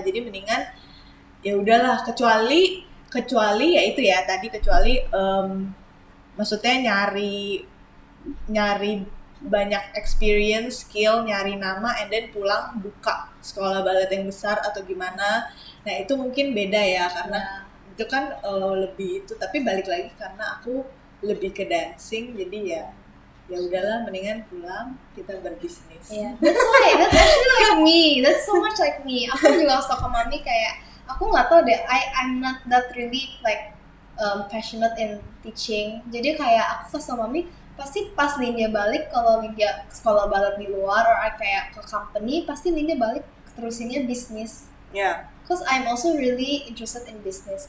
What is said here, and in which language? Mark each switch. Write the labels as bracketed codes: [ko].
[id] Jadi mendingan ya udahlah kecuali ya itu ya tadi kecuali maksudnya nyari banyak experience, skill, nyari nama, [en] and then [id] pulang buka sekolah balet yang besar atau gimana. Nah itu mungkin beda ya karena itu kan lebih itu. Tapi balik lagi karena aku lebih ke dancing, jadi ya udahlah mendingan pulang kita berbisnis. [en] Yeah, that's actually like me. That's so much like me. [id] Aku juga stok ke mami kayak aku nggak tahu deh. [en] I'm not that really like passionate in teaching. [id] Jadi kayak aku kasih sama mami pasti pas Linda balik kalau Linda sekolah balet di luar or kayak ke company pasti Linda balik terusinnya bisnis. Ya. [en] Cause I'm also really interested in business.